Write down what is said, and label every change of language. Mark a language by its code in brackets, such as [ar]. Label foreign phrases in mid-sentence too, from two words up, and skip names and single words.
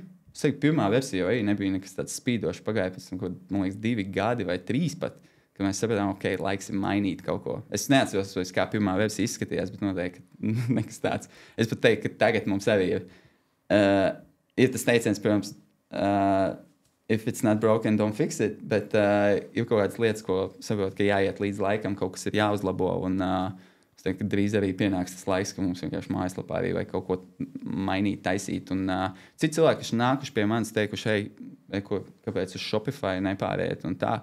[lv] Es teiktu, pirmā versija jau arī nebija nekas tāds spīdošs. Pagāja pēc tam, man liekas, 2 gadi vai 3 pat, kad mēs sapratām, ok, laiks ir mainīt kaut ko. Es neatceros, kā pirmā versija izskatījās, bet noteikti nekas tāds. Es pat teiktu, ka tagad mums arī ir tas teiciens, protams, [en] if it's not broken, don't fix it, [lv] bet ir kaut kādas lietas, ko saprot, ka jāiet līdz laikam, kaut kas ir jāuzlabo, un es teiktu, ka drīz arī pienāks tas laiks, ka mums vienkārši mājaslapā arī vajag kaut ko mainīt, taisīt, un citi cilvēki, kas nākuši pie manis, teikuši, kāpēc uz Shopify nepāriet, un tā.